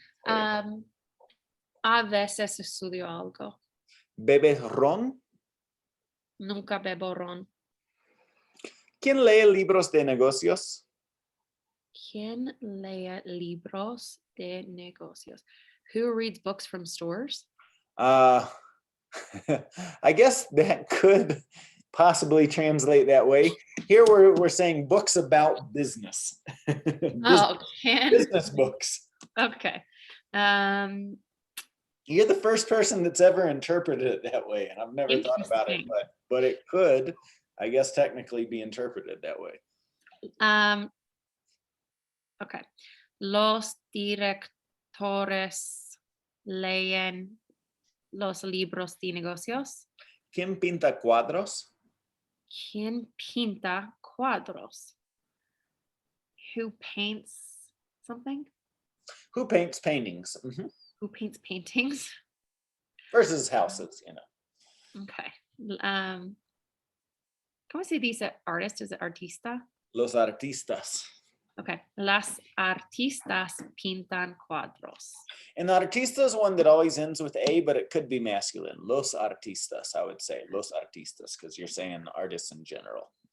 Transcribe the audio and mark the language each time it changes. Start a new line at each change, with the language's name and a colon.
English: Okay.
Spanish: A veces estudio algo. ¿Bebes ron? Nunca bebo ron. ¿Quién lee libros de negocios? ¿Quién lee libros de negocios?
English: Who reads books from stores? I guess that could possibly translate that way. Here we're saying books about business. Business books. Okay. You're the first person that's ever interpreted it that way, and I've never thought about it, but it could, I guess, technically be interpreted that way. Okay.
Spanish: Los directores leen los libros de negocios. ¿Quién pinta cuadros? ¿Quién pinta cuadros?
English: Who paints something? Who paints paintings? Mm-hmm. Who paints paintings? Versus houses, you know. Okay. ¿Cómo se dice artist? Is it artista?
Spanish: Los artistas.
English: Okay.
Spanish: Las artistas pintan cuadros.
English: And artista is one that always ends with A, but it could be masculine.
Spanish: Los artistas,
English: I would say. Los artistas, because you're saying artists in general.